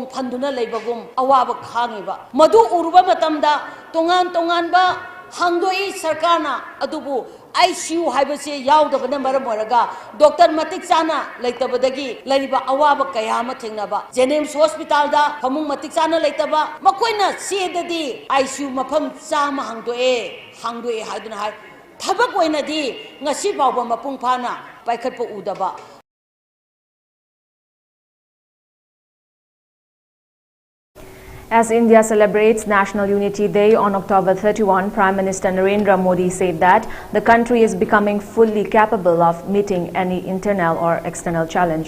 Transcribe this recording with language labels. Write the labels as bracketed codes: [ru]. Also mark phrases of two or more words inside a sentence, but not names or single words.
[mni] phanduna leibagum awaba khangiba madu uruba matamda tongan ba hangdoi sarkarna adubu ICU haibase yaudabana maram oraga doctor matik chana leitabadagi lariba awaba kayama thengnaba Jennings hospital da phamung matik chana leitaba makoina sedadi ICU mafam chama hangdoe haiduna hai thabak oinadi ngasi bawba mapung phana paikhatpa udaba. [en] As India celebrates National Unity Day on October 31, Prime Minister Narendra Modi said that the country is becoming fully capable of meeting any internal or external challenge.